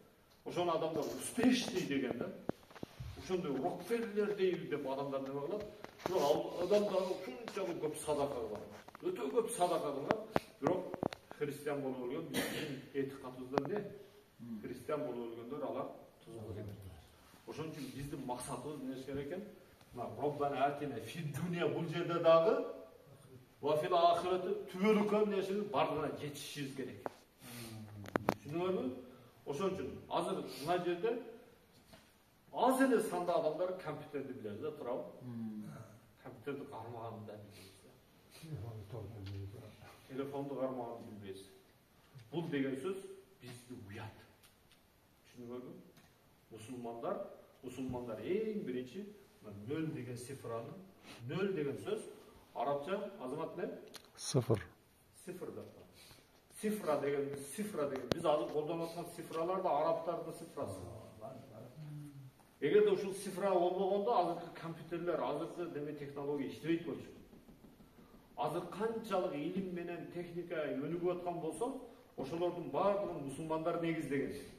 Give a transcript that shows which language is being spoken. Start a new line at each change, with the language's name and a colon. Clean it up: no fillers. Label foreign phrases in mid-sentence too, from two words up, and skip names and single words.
Kyrgyz: Ошон адамдар успешный деген да. Ошондой Рокфеллер дейбиз деп адамдар неме кылат? Бирок ал адамдар ушунчалык көп садака кылат. Өтө көп садака кылат. Бирок христиан болуп өлгөн биздин этикатыбызда не? Христиан болуп өлгөндөр алар тузгу келет. Ошон үчүн биздин максатыбыз эмне керек экен? Мына
Arabic: ربنا آتنا في الدنيا
Kyrgyz: бул жерде дагы
Arabic: وفي الآخرة
Kyrgyz: түбөлүккө нерсени бардыгына жетишибиз керек. Түшүнүңөрбү? Ошон үчүн азыр мына жерде аз эле санда адамдар компьютерди билет да, туурабы? Компьютерди кармаганын да билбейбиз. Телефонду кармаганын билбейбиз. Бул деген сөз бизди уят. Түшүнүңөрбү? Мусулмандар эң биринчи 0 деген цифраны, 0 деген сөз арабча азамат не? Sıfır. Sıfır da. Sifra деген biz азыр колдонуп аткан цифралар да арабтардын цифрасы. Эгерде ушул цифра болбогондо азыркы компьютерлер, азыркы деме технология иштебейт болчу. Азыр канчалык илим менен техника өнүгүп аткан болсо, ошолордун баардыгын мусулмандар негиздеген.